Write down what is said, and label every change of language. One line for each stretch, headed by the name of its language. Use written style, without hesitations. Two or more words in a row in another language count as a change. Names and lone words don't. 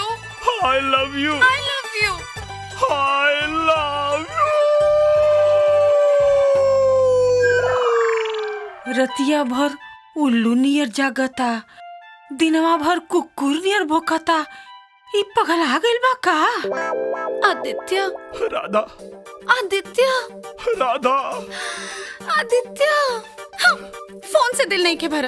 English: I love you. I love you. I love you.
Bhojpuri: रतिया भर उल्लू नियर जागता, दिनवा भर कुकुर नियर भोकता। ई पगला गइल बा का? आदित्य, राधा, आदित्य, राधा, आदित्य। फोन से दिल नहीं के भरा।